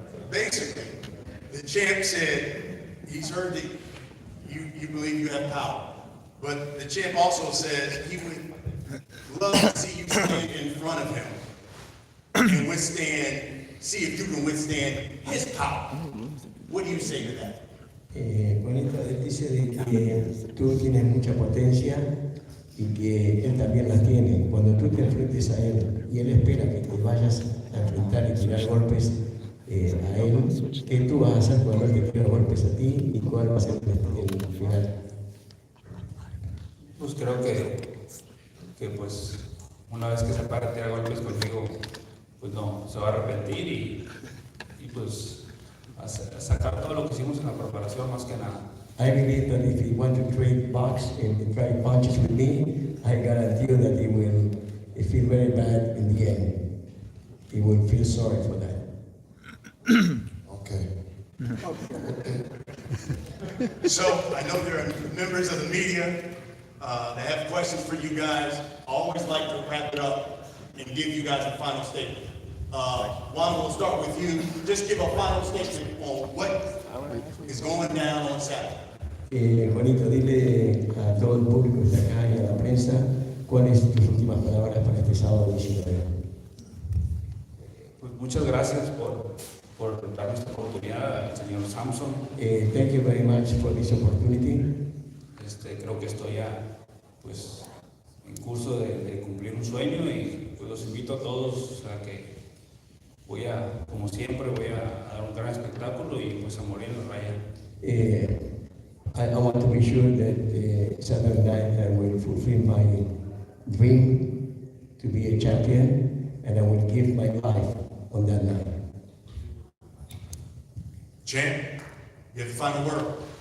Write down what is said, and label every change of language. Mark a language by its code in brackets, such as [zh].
[en] Basically, the champ said he's heard that you believe you have power. But the champ also says he would love to see you stand in front of him and see if you can withstand his power. What do you say to that? [es] Juanito, él dice de que tú tienes mucha potencia y que él también las tiene. Cuando tú te enfrentes a él y él espera que te vayas a enfrentar y tirar golpes a él, ¿qué tú vas a hacer cuando él te tira golpes a ti y cuál va a ser el final? Pues creo que pues una vez que se para a tirar golpes conmigo, pues no, se va a arrepentir y pues a sacar todo lo que hicimos en la preparación más que nada. [en] I believe that if he want to trade box and trade punches with me, I guarantee you that he will feel very bad in the end. He will feel sorry for that. Okay. So I know there are members of the media that have questions for you guys. I always like to wrap it up and give you guys a final statement. Juan, we'll start with you. Just give a final statement on what is going down on Saturday. [es] Juanito, dile a todo el público que está acá y a la prensa cuáles tus últimas palabras para este sábado 19. Pues muchas gracias por darnos esta oportunidad al señor Samson. [en] Thank you very much for this opportunity. [es] Creo que estoy ya pues en curso de cumplir un sueño y pues los invito a todos a que como siempre, voy a dar un gran espectáculo y pues a morir en la raya. [en] I want to be sure that Saturday night I will fulfill my dream to be a champion and I will give my life on that night. Champ, you have the final word.